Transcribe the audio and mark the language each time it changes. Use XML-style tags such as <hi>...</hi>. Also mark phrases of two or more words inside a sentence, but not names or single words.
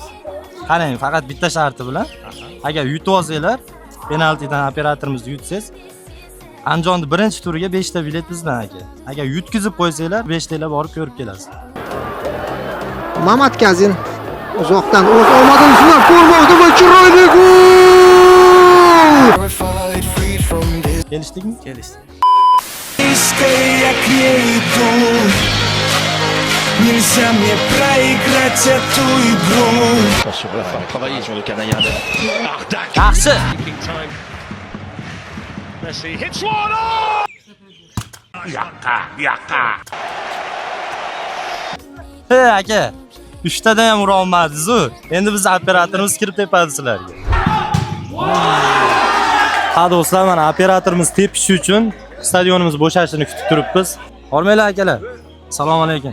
<uz>Qarang, faqat bitta sharti bilan. Agar yutib olsanglar, penaltidan operatorimizni yutsangiz, Andijonni birinchi turiga 5 ta bilet bizdan aka. Agar yutkizib qo'ysanglar, 5 talar borib ko'rib kelasiz. Mamat Kazin uzoqdan o'z omadini sinab ko'rmoqda va chiroyli gol! Kelishdikmi? Kelishdi.</uz> <ru>Нельзя мне проиграть эту игру.</ru> <fr>Attention, il va falloir travailler sur le Canadien.</fr> <uz>Ardak. Yaxshi.</uz> <en>Messi hits one. Oh!</en> <uz>Yaka. Hey aka, 3 tadan ham ura olmadingiz-ku. Endi biz operatorimiz kirib tepadi sizlarga. Ha do'stlar, mana operatorimiz tepishi uchun stadionimiz bo'shashini kutib turibmiz. Hormanglar akalar. Assalomu alaykum.</uz>